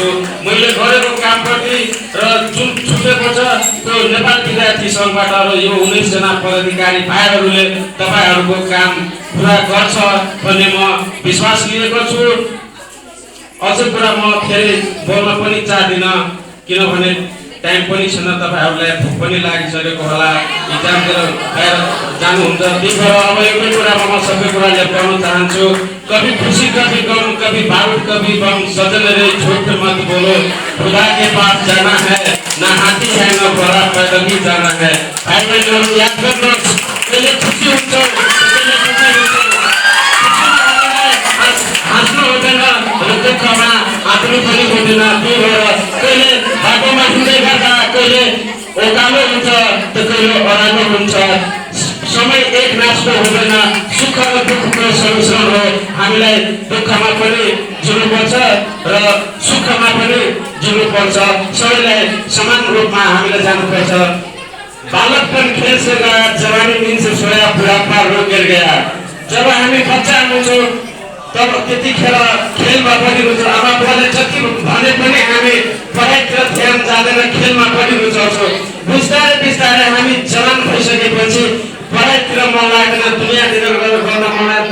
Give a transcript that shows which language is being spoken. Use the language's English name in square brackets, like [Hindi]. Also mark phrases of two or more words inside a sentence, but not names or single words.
[Nepali] मैले गरेको कामप्रति र जुन छुटेको छ त्यो नेपाल विद्यार्थी सङ्घबाट र यो 19 जना पदाधिकारी भाइहरूले तपाईहरूको काम पुरा गर्छ भन्ने म विश्वास लिएको छु। अझै कुरा म फेरि बोल्न पनि चाहदिन किनभने टाइम पनि छैन, तपाईहरूलाई भोक पनि लागिसकेको होला, इक्जामतिर बाहिर जानुहुन्छ। त्यही भएर अब एउटै कुरामा म सबै कुरा लेख्न चाहन्छु। [Hindi] कभी खुशी कभी गम, कभी बारूद कभी बम, सजन रे झूठ मत बोलो, खुदा के पास जाना है, ना हाथी है ना घोड़ा, पैदल ही जाना है। [Nepali] भाइ बहिनीहरू याद गर्नुहोस्, कहिले खुसी हुन्छ, हाँस्नु हुँदैन र दुःखमा आत्नु पनि हुँदैन। त्यही भएर कहिले बाटोमा हिँड्दै गर्दा कहिले ओकालो हुन्छ त कहिले ओह्रालो हुन्छ। समय एक नाचको हुँदैन, सुख र दुःखको संमिश्रण हो। हामीलाई दुःखमा पनि जिउनुपर्छ र सुखमा पनि जिउनुपर्छ। सबैलाई समान रूपमा हामीले जानुपर्छ। [Hindi] बालकपन खेल से गया, जवानी नींद से सोया, बुढ़ापा रो गिर गया। [Nepali] जब हामी बच्चा हुन्छौँ तब त्यतिखेर खेलमा पनि रुचि, आमा बुवाले जति भने पनि हामी पढाइतिर ध्यान जाँदैन, खेलमा पनि रुचाउँछौँ। बिस्तारै बिस्तारै हामी जवान भइसकेपछि पढाइतिर मन लाग्दैन, दुनियाँतिर गर्न मन लाग्छ।